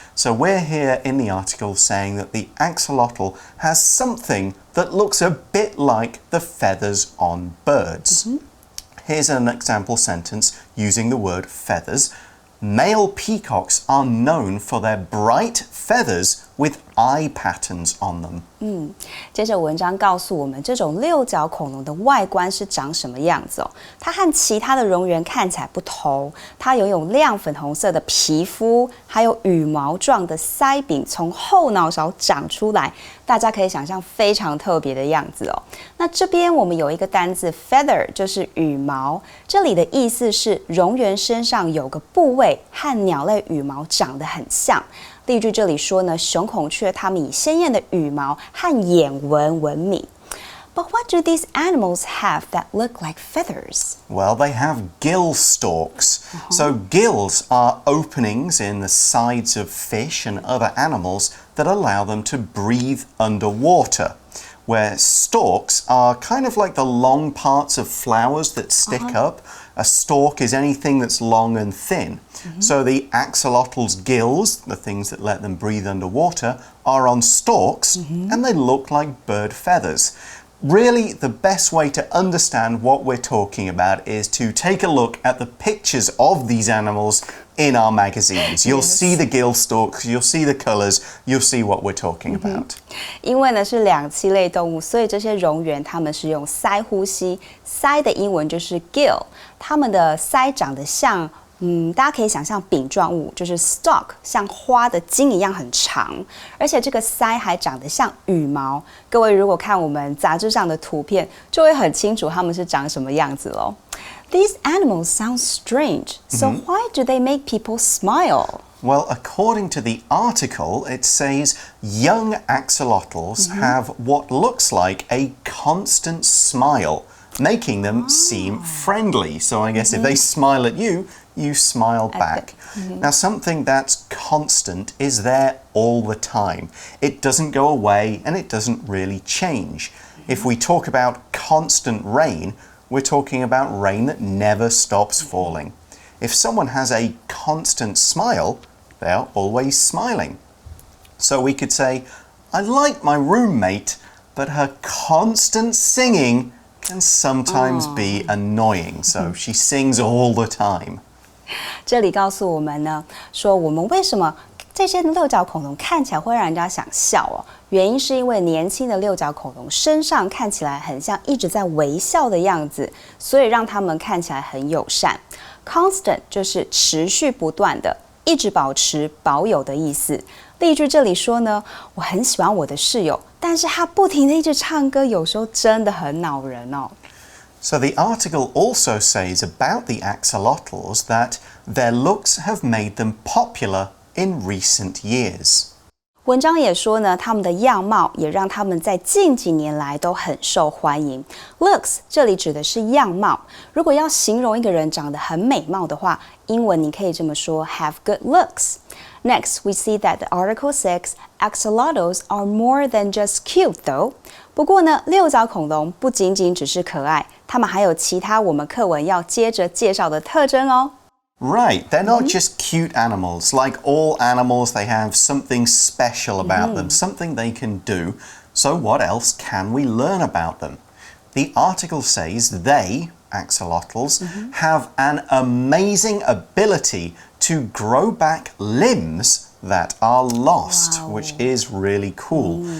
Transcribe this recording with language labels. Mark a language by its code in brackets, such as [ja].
[en] So we're here in the article saying that the axolotl has something that looks a bit like the feathers on birds. Here's an example sentence using the word feathers. Male peacocks are known for their bright feathers with eye patterns on them. [zh] 接着文章告诉我们，这种六角恐龙的外观是长什么样子哦？它和其他的蝾螈看起来不同，它拥有亮粉红色的皮肤，还有羽毛状的腮柄从后脑勺长出来，大家可以想象非常特别的样子哦。那这边我们有一个单字 feather， 就是羽毛，这里的意思是蝾螈身上有个部位和鸟类羽毛长得很像。例句这里说呢，雄孔雀它们以鲜艳的羽毛和眼纹闻名。 [en] But what do these animals have that look like feathers? Well, they have gill stalks. So gills are openings in the sides of fish and other animals that allow them to breathe underwater. Where stalks are kind of like the long parts of flowers that stick up. A stalk is anything that's long and thin. So the axolotl's gills, the things that let them breathe underwater, are on stalks and they look like bird feathers. Really, the best way to understand what we're talking about is to take a look at the pictures of these animals in our magazines. You'll see the gill stalks, you'll see the colors, you'll see what we're talking about. [zh] 因为呢是两栖类动物，所以这些蝾螈它们是用鳃呼吸，鳃的英文就是 gill， 它们的鳃长得像大家可以想象饼状物，就是 stalk， 像花的茎一样很长，而且这个鳃还长得像羽毛。各位如果看我们杂志上的图片，就会很清楚它们是长什么样子咯。 [en] These animals sound strange, so why do they make people smile? Well, according to the article, it says young axolotls have what looks like a constant smile, making them seem friendly. So I guess if they smile at you, you smile back. Now, something that's constant is there all the time. It doesn't go away and it doesn't really change. If we talk about constant rain, we're talking about rain that never stops falling. If someone has a constant smile, they are always smiling. So we could say, I like my roommate, but her constant singing can sometimes be annoying. So she sings all the time. [zh] 这里告诉我们呢，说我们为什么这些六角恐龙看起来会让人家想笑哦？原因是因为年轻的六角恐龙身上看起来很像一直在微笑的样子，所以让它们看起来很友善。 Constant 就是持续不断的，一直保持、保有的意思。例句这里说呢，我很喜欢我的室友，但是他不停的一直唱歌，有时候真的很恼人哦。 [en] So the article also says about the axolotls that their looks have made them popular in recent years. [zh] 文章也说呢，他们的样貌也让他们在近几年来都很受欢迎。 Looks 这里指的是样貌，如果要形容一个人长得很美貌的话，英文你可以这么说 [en] have good looks. Next, we see that the article says axolotls are more than just cute, though. [zh] 不过呢，六角恐龙不仅仅只是可爱，它们还有其他我们课文要接着介绍的特征哦。 [en] Right, they're not just cute animals. Like all animals, they have something special about them, something they can do. So what else can we learn about them? The article says they, axolotls, have an amazing ability to grow back limbs that are lost, which is really cool.